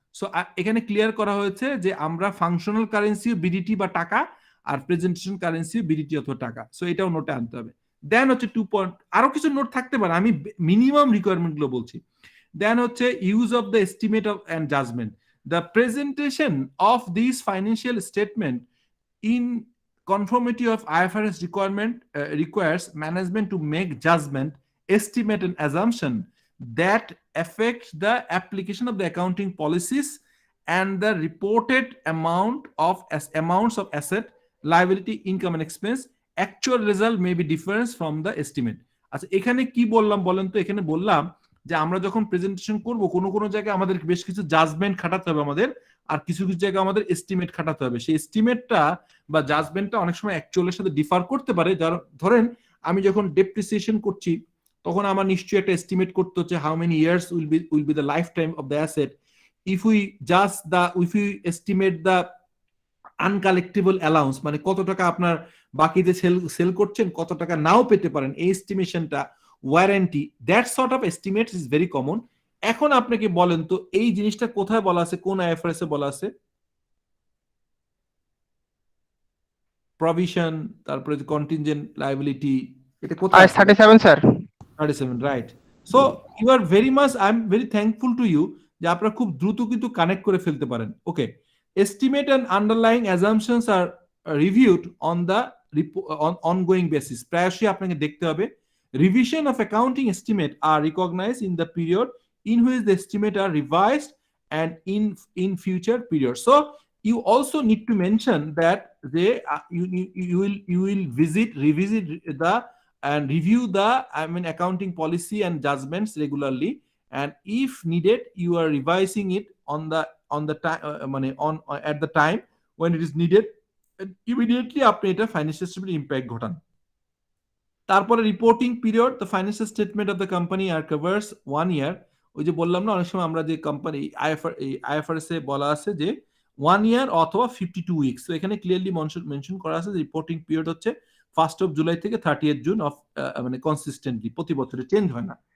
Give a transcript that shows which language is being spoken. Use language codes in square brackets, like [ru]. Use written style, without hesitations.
[bn] So এখানে clear করা হয়েছে যে আমরা ফাংশনাল কারেন্সি বিডিটি বা টাকা, আর প্রেজেন্টেশন কারেন্সি বিডিটি অথবা টাকা। সো এটাও নোটে আনতে হবে। দেন হচ্ছে 2 পয়েন্ট, আরো কিছু নোট থাকতে পারে, আমি মিনিমাম রিকোয়ারমেন্ট গুলো বলছি। [en] Then হচ্ছে use of the estimate of and judgment. The presentation of this financial statement in conformity of IFRS requirement requires management to make judgment, estimate, and assumption that affect the application of the accounting policies and the reported amounts of asset, liability, income, and expense. Actual result may be different from the estimate. [bn] আচ্ছা, এখানে কি বললাম বলেন তো? এখানে বললাম যে আমরা যখন প্রেজেন্টেশন করব, কোনো জায়গায় আমাদের বেশ কিছু জাজমেন্ট খাটাতে হবে আমাদের, আর কিছু জায়গায় আমাদের এস্টিমেট খাটাতে হবে। সেই এস্টিমেটটা বা জাজমেন্টটা অনেক সময় অ্যাকচুয়ালের সাথে ডিফার করতে পারে। যার ধরেন আমি যখন ডেপ্রিসিয়েশন করছি, তখন আমার নিশ্চয়ই একটা এস্টিমেট করতে হচ্ছে [en] How many years will be the life time of the asset. if we estimate the uncollectable allowance, [bn] মানে কত টাকা আপনার বাকিতে সেল করছেন, কত টাকা নাও পেতে পারেন, এই এস্টিমেশনটা, warranty, [en] That sort of estimates is very common. [bn] এখন আপনাকে বলেন তো এই জিনিসটা কোথায় বলা আছে, কোন আইএফআরএস এ বলা আছে? প্রভিশন, তারপরে কন্টিনজেন্ট লায়াবিলিটি, এটা কোথায় [en] IAS 37 sir. 37, right. So you are very much, I am very thankful to you [bn] যে আপনারা খুব দ্রুত কিন্তু কানেক্ট করে ফেলতে পারেন। [en] Okay, estimate and underlying assumptions are reviewed on the ongoing basis. [bn] প্রায়শই আপনাকে দেখতে হবে [en] revision of accounting estimate are recognized in the period in which the estimate are revised and in future periods. So you also need to mention that you will revisit the and review the accounting policy and judgments regularly, and if needed you are revising it on the time at the time when it is needed, immediately [bn] আপনি এটা financial স্টেটমেন্টে impact ঘটান। [en] তারপরে reporting period, the financial statement of the company are covers 1 year. [bn] ওই যে বললাম না, অনেক সময় আমরা যে কোম্পানি আইএফআরএস এ বলা আছে যে 1 ইয়ার অথবা 52 উইকস। তো এখানে ক্লিয়ারলি মেনশন করা আছে যে রিপোর্টিং পিরিয়ড হচ্ছে 1 জুলাই থেকে 30 জুন অফ কনসিস্টেন্টলি, প্রতি বছরে চেঞ্জ হয় না।